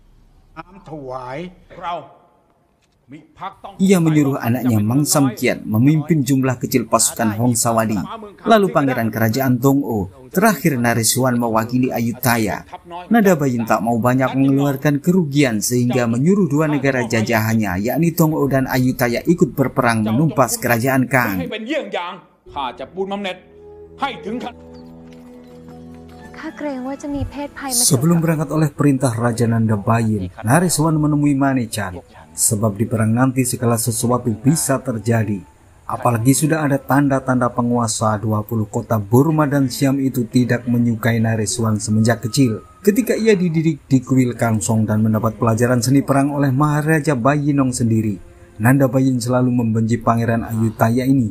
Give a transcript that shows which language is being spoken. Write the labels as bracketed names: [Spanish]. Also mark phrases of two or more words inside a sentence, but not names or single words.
[Indonesian] Ia menyuruh anaknya Mang Samkiat memimpin jumlah kecil pasukan Hongsawadi. Lalu pangeran kerajaan Tong'o, terakhir Naresuan mewakili Ayutthaya. Nanda Bayin tak mau banyak mengeluarkan kerugian sehingga menyuruh dua negara jajahannya yakni Tong'o dan Ayutthaya ikut berperang menumpas kerajaan Kang. [Thai] ข้าจะปูนบำเหน็จให้ถึงขั้น ข้าเกรงว่าจะมีเพศภัยมา [Indonesian] Sebelum berangkat oleh perintah Raja Nandabayin, Nareswan menemui Manechan. Sebab di perang nanti segala sesuatu bisa terjadi. Apalagi sudah ada tanda-tanda penguasa 20 kota Burma dan Siam itu tidak menyukai Nareswan semenjak kecil. Ketika ia dididik di kuil Kangsong dan mendapat pelajaran seni perang oleh Maharaja Bayinong sendiri, Nandabayin selalu membenci Pangeran Ayutthaya ini.